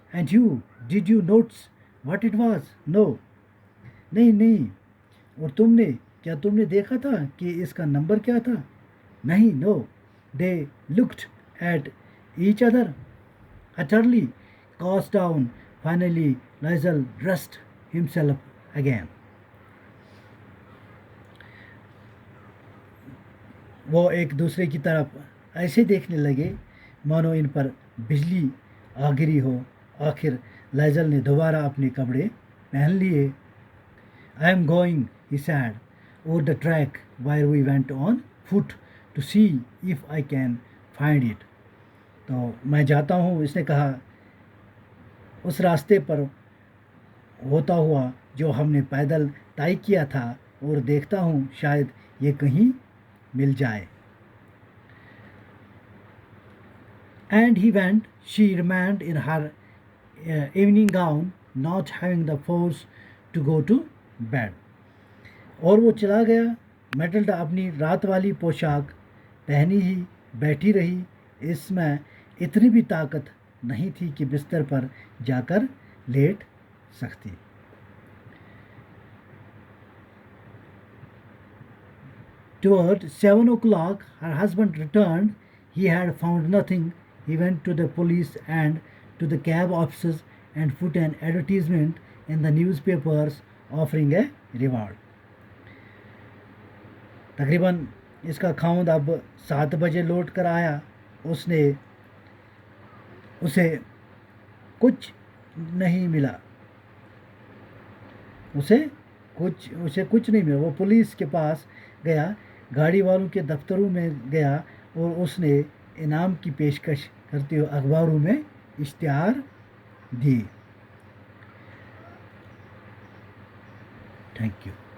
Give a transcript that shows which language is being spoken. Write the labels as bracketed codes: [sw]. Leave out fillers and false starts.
[en] And you, did you notes what it was? No. [hi] नहीं नहीं। और तुमने, क्या तुमने देखा था कि इसका नंबर क्या था? नहीं, [en] No. They looked at each other utterly cast down. Finally, Liesel dressed himself again. [hi] वो एक दूसरे की तरफ ऐसे देखने लगे मानो इन पर बिजली आ गिरी हो। आखिर लाइजल ने दोबारा अपने कपड़े पहन लिए। [en] I am going, he said, over the track wire we went on foot to see if I can find it. [hi] तो मैं जाता हूँ, इसने कहा, उस रास्ते पर होता हुआ जो हमने पैदल तय किया था, और देखता हूँ शायद ये कहीं मिल जाए। [en] And he went. She remained in her evening gown, not having the force to go to bed. [hi] और वो चला गया। मैटिल्डा अपनी रात वाली पोशाक पहनी ही बैठी रही। इसमें इतनी भी ताकत नहीं थी कि बिस्तर पर जाकर लेट सकती। [en] Toward 7 o'clock, her husband returned. He had found nothing. He went to the police and to the cab offices and put an advertisement in the newspapers offering a reward. [hi] तकरीबन इसका खाउंद अब 7 बजे लौट कर आया। उसने उसे कुछ नहीं मिला। उसे कुछ नहीं मिला। वो पुलिस के पास गया, गाड़ी वालों के दफ्तरों में गया और उसने इनाम की पेशकश करते हुए अखबारों में इश्तिहार दिए। [en] Thank you.